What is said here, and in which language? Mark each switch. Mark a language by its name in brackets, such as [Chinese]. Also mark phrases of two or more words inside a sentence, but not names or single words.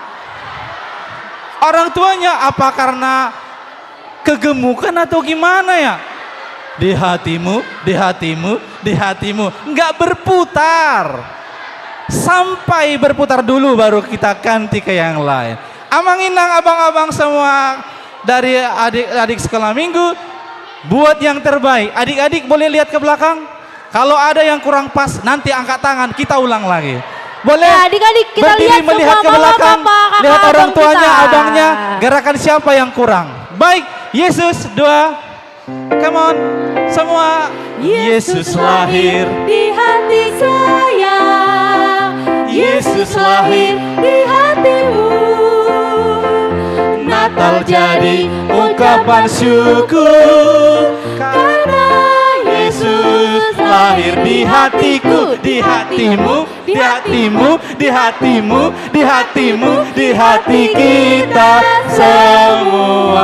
[Indonesian] Orang tuanya apa karena kegemukan atau gimana ya? Di hatimu, di hatimu, di hatimu. Nggak berputar. Sampai berputar dulu baru kita ganti ke yang lain. [Batak Toba] Amang Inang, [Indonesian] abang-abang semua dari adik-adik sekolah minggu, buat yang terbaik. Adik-adik boleh lihat ke belakang. Kalau ada yang kurang pas, nanti angkat tangan, kita ulang lagi. Boleh Ya, adik-adik kita berdiri lihat melihat semua ke belakang, mama, papa, lihat kakak, orang abang tuanya, kita. abangnya, gerakan siapa yang kurang. Baik, Yesus, 2, [English] come on, [Indonesian] semua. Yesus lahir di hati saya, Yesus lahir di hatimu. Natal jadi ungkapan syukur karena Yesus lahir di hatiku, di hatimu, di hatimu, di hatimu, di hatimu, di hati kita semua.